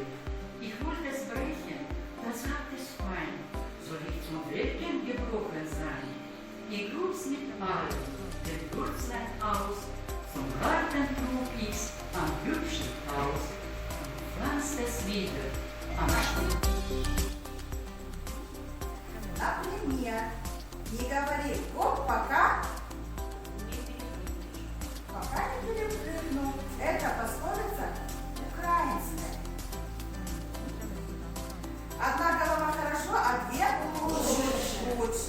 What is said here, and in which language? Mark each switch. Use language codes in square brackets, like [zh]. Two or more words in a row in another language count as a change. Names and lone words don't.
[de] Ich wollte es brechen, da sagt es fein, soll ich zum Blättchen gebrochen sein? Ich grub's mit allem, den Wurzeln aus, zum Garten trug ich's am hübschen Haus und pflanzte es wieder. [ru] Например, не говори гоп, пока не перепрыгнул. Это пословица украинская. Одна голова хорошо, а две лучше.